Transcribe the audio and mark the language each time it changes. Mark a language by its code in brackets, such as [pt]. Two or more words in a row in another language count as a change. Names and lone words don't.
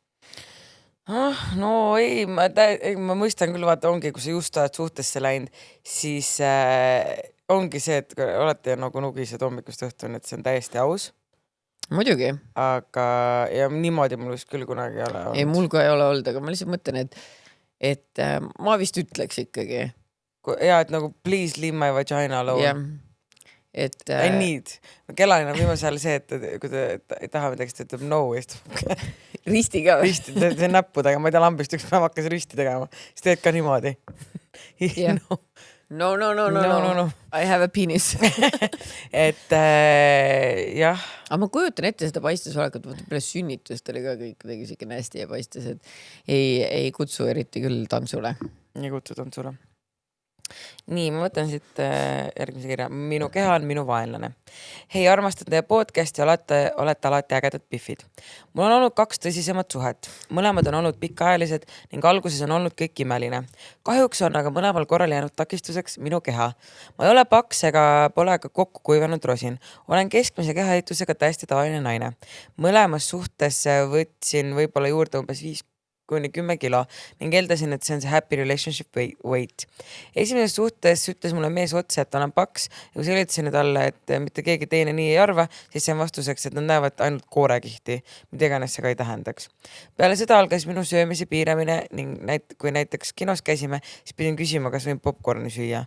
[et] No ei, ma mõistan küll, vaata ongi, kui sa just oled suhtesse läinud, siis ongi see, et olete nagu nugised hommikust õhtuni, et see on täiesti aus. Muidugi. Aga ja niimoodi mul vist küll kunagi ei ole olnud. Ei, mul ka ei ole olnud, aga ma lihtsalt mõtlen, et ma vist ütleks ikkagi. Ja, et nagu [en] please leave my vagina alone. Yeah. I need. [et] Kellalina on viimasel see, et kui ta ei taha midagi, siis ta ütleb no. Risti ka. Risti, see näppudega, ma ei tea, lambist üks päev hakkas risti tegema. Siis teed ka niimoodi. [en] Yeah. No. I have a penis. [et] Et jah. Aga ma kujutan ette seda paistesolekut, peale sünnitust oli ka kõik kuidagi siuke nästi ja paistes, et ei kutsu eriti küll tantsule. Ei kutsu tantsule. Nii, ma võtan siit järgmise kirja. Minu keha on minu vaenlane. Hei, armastan teie podcasti ja olete alati ägedad piffid. Mul on olnud 2 tõsisemat suhet. Mõlemad on olnud pikaajalised ning alguses on olnud kõik imeline. Kahjuks on aga mõlemal korral jäänud takistuseks minu keha. Ma ei ole paks ega pole ka kokku kuivanud rosin. Olen keskmise kehaehitusega täiesti tavaline naine. Mõlemas suhtes võtsin võib-olla juurde umbes 5-10 kilo ning eeldasin, et see on see [en] happy relationship weight. [et] Esimeses suhtes ütles mulle mees otse, et olen paks ja kui selitasin talle, et mitte keegi teine nii ei arva, siis see on vastuseks, et nad näevad ainult koorekihti, mida iganes see ka ei tähendaks. Peale seda algas minu söömise piiramine ning kui näiteks kinos käisime, siis pidin küsima, kas võin popcorni süüa.